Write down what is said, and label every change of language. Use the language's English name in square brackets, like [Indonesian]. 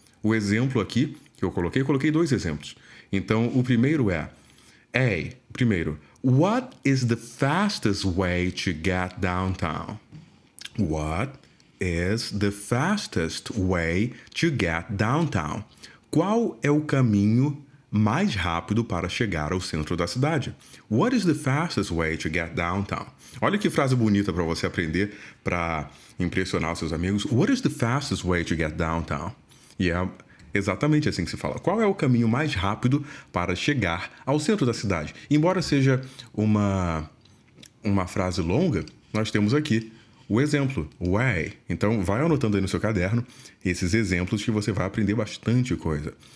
[Portuguese] O exemplo aqui que eu coloquei 2 exemplos. Então, o primeiro é primeiro, [English] what is the fastest way to get downtown? What is the fastest way to get downtown? [Portuguese] Qual é o caminho mais rápido para chegar ao centro da cidade? [English] What is the fastest way to get downtown? [Portuguese] Olha que frase bonita para você aprender para impressionar os seus amigos. [English] What is the fastest way to get downtown? [Portuguese] E é exatamente assim que se fala. Qual é o caminho mais rápido para chegar ao centro da cidade? Embora seja uma frase longa, nós temos aqui o exemplo, way. Então, vai anotando aí no seu caderno esses exemplos que você vai aprender bastante coisa.